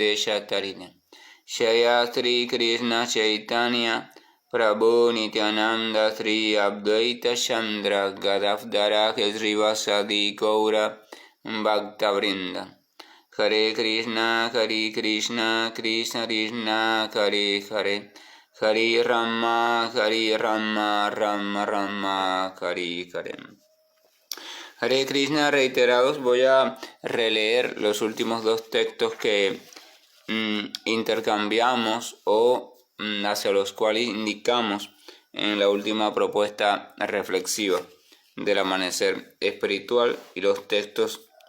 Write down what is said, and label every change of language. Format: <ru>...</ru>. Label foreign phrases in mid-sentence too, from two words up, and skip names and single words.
<sa>Deshatarine Shayatri Krishna Chaitanya Prabhu Nityananda Sri Advaita Chandra Gadavdara Srivasadi Gaura Bhaktavrinda Hare Krishna Krishna Krishna Hare Hare Hare Rama Rama Rama Hare Hare.</sa> <es>Hare Krishna, reiterados, voy a releer los últimos dos textos que intercambiamos o hacia los cuales indicamos en la última propuesta reflexiva del amanecer espiritual, y los textos</es>